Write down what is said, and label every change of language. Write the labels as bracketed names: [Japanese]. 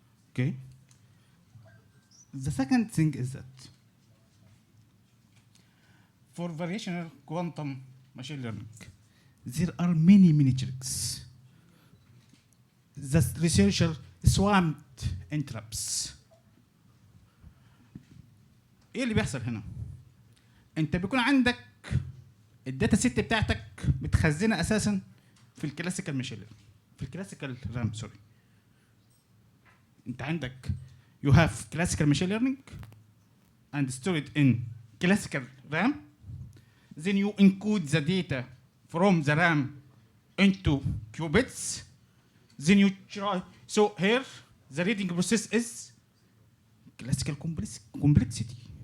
[English] Okay? The second thing is that for variational quantum machine learning, there are many tricks. The researcher swamped interrupts. [Arabic] ايه اللي بيحصل هنا؟ انت بيكون عندك الداتا سيت بتاعتك متخزنه اساسا في الكلاسيكال ماشين ليرنينج، في الكلاسيكال رام سوري. انت عندك [English] you have classical machine learning and stored in classical RAM. Then you encode the data from the RAM into qubits. Then you try. So here the reading process is classical complexity.